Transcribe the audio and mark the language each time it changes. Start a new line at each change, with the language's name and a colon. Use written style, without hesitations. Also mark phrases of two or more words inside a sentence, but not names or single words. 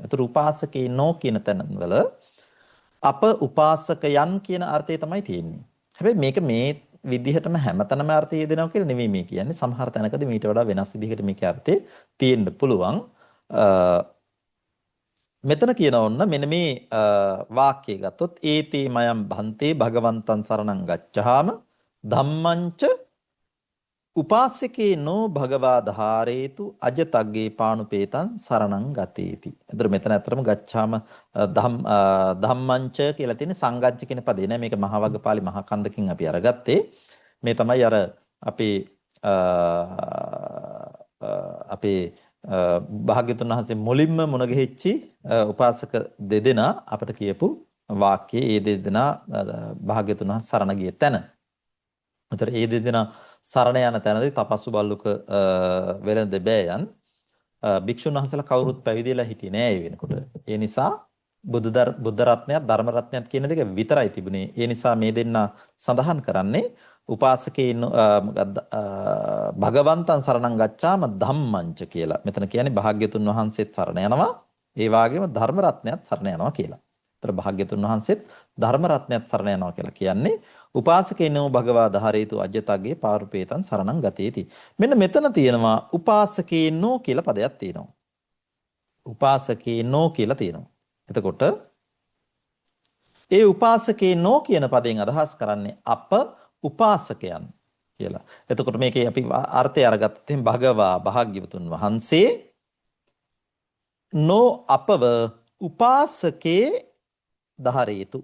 Sinhala: ඒතර
Pali: උපාසකේ නෝ
Sinhala: කියන තැන්වල අප උපාසකයන් කියන අර්ථය තමයි තියෙන්නේ. හැබැයි මේක මේ විදිහටම හැමතැනම අර්ථය දෙනවා කියලා නෙවෙයි මේ කියන්නේ. සමහර තැනකදී මීට වඩා වෙනස් විදිහකට මේකේ අර්ථය තියෙන්න පුළුවන්. මෙතන කියන ඔන්න මෙන්න මේ වාක්‍යය
Pali: ගත්තොත් ඒතේ මයම් බන්තේ භගවන්තං සරණං ගච්ඡාම ධම්මංච උපාසකේ නෝ භගවා ධාරේතු අජතග්ගේ පානුපේතං සරණං ගතේති.
Sinhala: එතකොට මෙතන ඇත්තටම
Pali: ගච්ඡාම ධම්මංච
Sinhala: කියලා තියෙන සංගච්ඡ කියන පදේ නෑ. මේක මහවග්ගපාලි මහා කන්දකින් අපි අරගත්තේ. මේ තමයි අර අපේ අපේ භාග්‍යතුන් වහන්සේ මුලින්ම මුණ ගැහිච්චි උපාසක දෙදෙනා අපට කියපු වාක්‍යයේ ඒ දෙදෙනා භාග්‍යතුන් වහන්සේ සරණ ගිය තැන. උතර ඒ දෙදෙනා සරණ යන තැනදී තපස්සු බල්ලුක වෙළඳ බෑයන් භික්ෂුන් වහන්සේලා කවුරුත් පැවිදිලා හිටියේ නෑ ඒ වෙනකොට. ඒ නිසා බුද්ධ රත්නයත් ධර්ම රත්නයත් කියන දෙක විතරයි තිබුණේ. ඒ නිසා මේ දෙන්න සඳහන් කරන්නේ
Pali: උපාසකේන භගවන්තං සරණං ගච්ඡාම ධම්මංච
Sinhala: කියලා. මෙතන කියන්නේ භාග්‍යතුන් වහන්සේත් සරණ යනවා. ඒ වගේම ධර්ම රත්නයත් සරණ යනවා කියලා. ඒතර භාග්‍යතුන් වහන්සේත් ධර්ම රත්නයත් සරණ යනවා කියලා කියන්නේ
Pali: උපාසකේනෝ භගවා ධාරේතු අජ්ජතග්ගේ පාරුපේතං සරණං ගතේති.
Sinhala: මෙන්න මෙතන තියෙනවා උපාසකේනෝ කියලා පදයක් තියෙනවා. උපාසකේනෝ කියලා තියෙනවා. එතකොට ඒ උපාසකේනෝ කියන පදයෙන් අදහස් කරන්නේ අප උපාසකයන් කියලා. එතකොට මේකේ අපි අර්ථය අරගත්තොත් එහෙනම් භගවා භාග්‍යවතුන් වහන්සේ නෝ අපව උපාසකේ ධාරේතු.